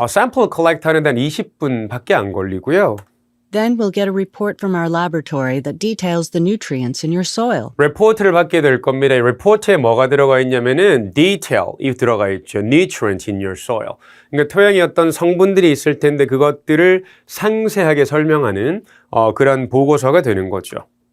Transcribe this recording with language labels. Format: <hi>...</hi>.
<ko>샘플 컬렉트 하는데 한 20분밖에 안 걸리고요.</ko> <en>Then we'll get a report from our laboratory that details the nutrients in your soil.</en> <ko>리포트를 받게 될 겁니다. 이 리포트에 뭐가 들어가 있냐면은 detail이 들어가 있죠.</ko> <en>nutrients in your soil.</en> <ko>그러니까 토양에 어떤 성분들이 있을 텐데 그것들을 상세하게 설명하는 그런 보고서가 되는 거죠.</ko>